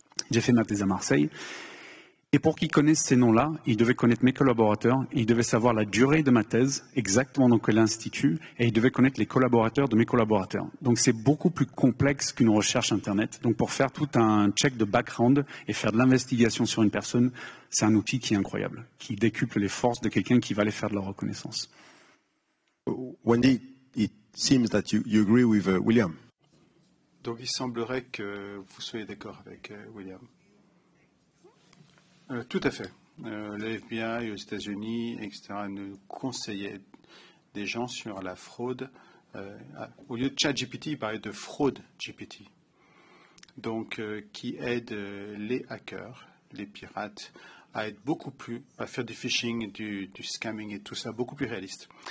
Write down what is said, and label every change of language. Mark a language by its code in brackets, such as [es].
[fr] J'ai fait ma thèse à Marseille. Et pour qu'il connaisse ces noms-là, il devait connaître mes collaborateurs, il devait savoir la durée de ma thèse, exactement dans quel institut, et il devait connaître les collaborateurs de mes collaborateurs. Donc c'est beaucoup plus complexe qu'une recherche Internet. Donc pour faire tout un check de background et faire de l'investigation sur une personne, c'est un outil qui est incroyable, qui décuple les forces de quelqu'un qui va aller faire de la reconnaissance. [en] Wendy, it seems that you agree with William. [fr] Donc il semblerait que vous soyez d'accord avec William. Tout à fait. Le FBI aux États-Unis, etc., nous conseillait des gens sur la fraude. Au lieu de ChatGPT, il parlait de fraude GPT. Donc, qui aide les hackers, les pirates, à être beaucoup plus, à faire du phishing, du scamming et tout ça, beaucoup plus réaliste.